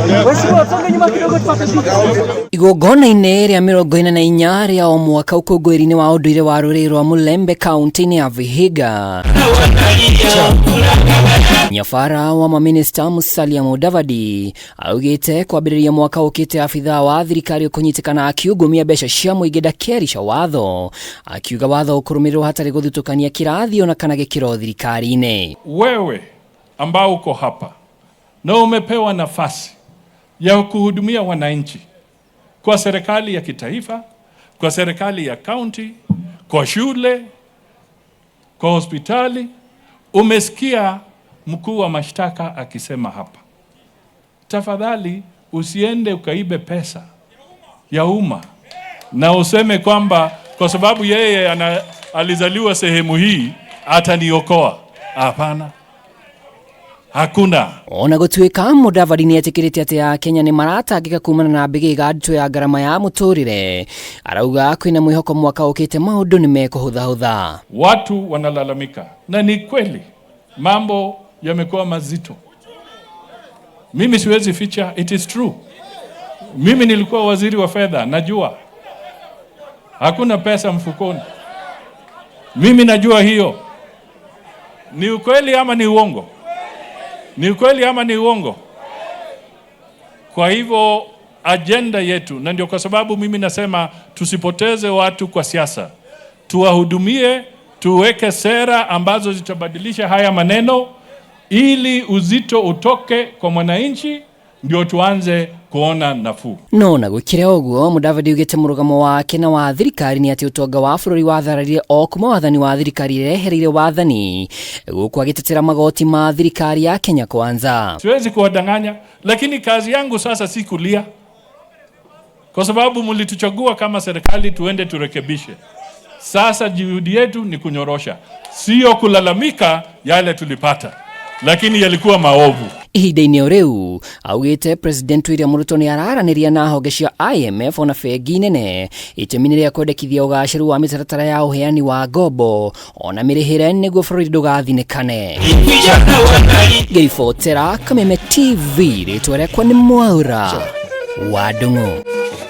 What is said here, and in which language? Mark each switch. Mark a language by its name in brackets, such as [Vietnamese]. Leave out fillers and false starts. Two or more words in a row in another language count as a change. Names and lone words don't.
[Kikuyu] Igongona-inĩ rĩa 44 rĩa o mwaka ũkũngũĩri-inĩ wa ũndũire wa rũrĩrĩ rwa Mulembe kaunti-inĩ ya Vihiga, nyabara wa MINISTA MUSALIA Mudavadi augĩte kwambĩrĩria mwaka ũkĩte abithaa wa thirikari ũkũnyitĩkana akiungumia mbeca cia mũingĩ ndakĩrica watho, akiuga watho ũkũrũmĩrĩrwo hatarĩ gũthutũkania kĩrathi ona kana gĩkĩro thirikari-inĩ. [Swahili] Wewe ambao uko hapa na umepewa nafasi ya kuhudumia wananchi kwa serikali ya kitaifa, kwa serikali ya county, kwa shule, kwa hospitali, umesikia mkuu wa mashtaka akisema hapa, tafadhali usiende ukaibe pesa ya umma na useme kwamba kwa sababu yeye alizaliwa sehemu hii ataniokoa. Hapana. Hakuna. [Kikuyu] Ona GUTUIKA Mudavadi nĩetĩkĩrĩte atĩ ya Kenya nĩ maratangĩka kumana na mbĩgĩga nditũ ya ngarama ya mũtũrĩre. Arauga kwĩna mwĩhoko mwaka ũkĩte maũndũ nĩ mekũhũthahũtha. [Swahili] Watu wanalalamika na ni kweli mambo yamekuwa mazito. Mimi siwezi ficha, [English] it is true. [Swahili] Mimi nilikuwa waziri wa fedha, najua hakuna pesa mfukoni. Mimi najua hiyo. Ni ukweli ama ni uongo? Ni ukweli ama ni uongo? Kwa hivyo agenda yetu, na ndio kwa sababu mimi nasema tusipoteze watu kwa siasa. Tuwahudumie, tuweke sera ambazo zitabadilisha haya maneno ili uzito utoke kwa mwananchi, ndio tuanze kuona nafuu. [Kikuyu] No na gũkĩra ũguo Mudavadi ugĩte mũrũgamo wake na wa thirikari nĩ atĩ ũtonga wa bũrũri wathararire o kuma wathani wa thirikari irehereire wathani, gũkũ agĩtetera magoti ma thirikari ya Kenya KWANZA. [Swahili] Siwezi kuwadanganya, lakini kazi yangu sasa si kulia, kwa sababu mlituchagua kama serikali tuende turekebishe. Sasa juhudi yetu ni kunyorosha, sio kulalamika yale tulipata, lakini yalikuwa maovu. [Kikuyu] Ihinda-inĩ rĩu augĩte President William Ruto nĩ araranĩria na honge cia IMF ona bengi nene itemi-inĩ rĩa kwendekithia ũgacĩru wa mĩtaratara ya ũheani wa ngombo ona mĩrĩhĩre nĩguo bũrũri ndũgathinĩkane. Ngĩribotera Kameme TV, rĩtwa rĩakwa nĩ Mwaura wa Ndung'u.